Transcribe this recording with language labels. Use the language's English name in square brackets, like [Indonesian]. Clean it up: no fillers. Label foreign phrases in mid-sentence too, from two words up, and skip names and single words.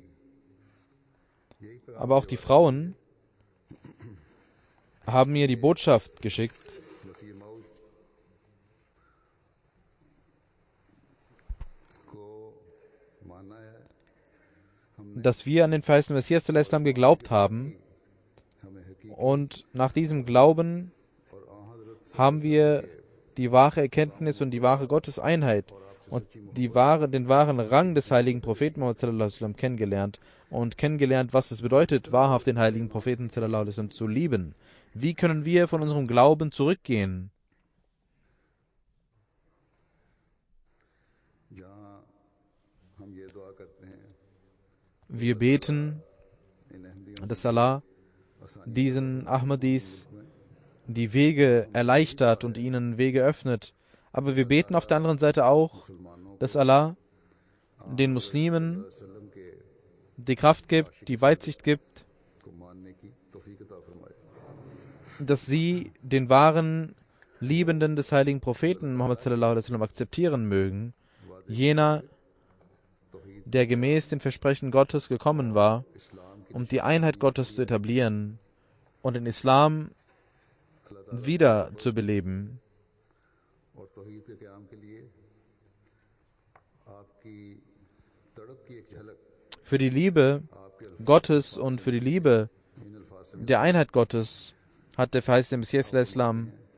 [German] Aber auch die Frauen haben mir die Botschaft geschickt, dass wir an den verheißenen Messias Islam geglaubt haben, und nach diesem Glauben haben wir die wahre Erkenntnis und die wahre Gotteseinheit und den wahren Rang des heiligen Propheten Muhammad [Arabic] صلى الله عليه وسلم [German] kennengelernt und kennengelernt, was es bedeutet, wahrhaft den heiligen Propheten [Arabic] صلى الله عليه وسلم [German] zu lieben. Wie können wir von unserem Glauben zurückgehen? Wir beten, dass Allah diesen Ahmadis die Wege erleichtert und ihnen Wege öffnet. Aber wir beten auf der anderen Seite auch, dass Allah den Muslimen die Kraft gibt, die Weitsicht gibt, dass sie den wahren Liebenden des heiligen Propheten Muhammad [Arabic] صلى الله عليه وسلم [German] akzeptieren mögen, jener, der gemäß den Versprechen Gottes gekommen war, um die Einheit Gottes zu etablieren und den Islam wieder zu beleben. Für die Liebe Gottes und für die Liebe der Einheit Gottes hat der verheißene Messias Islam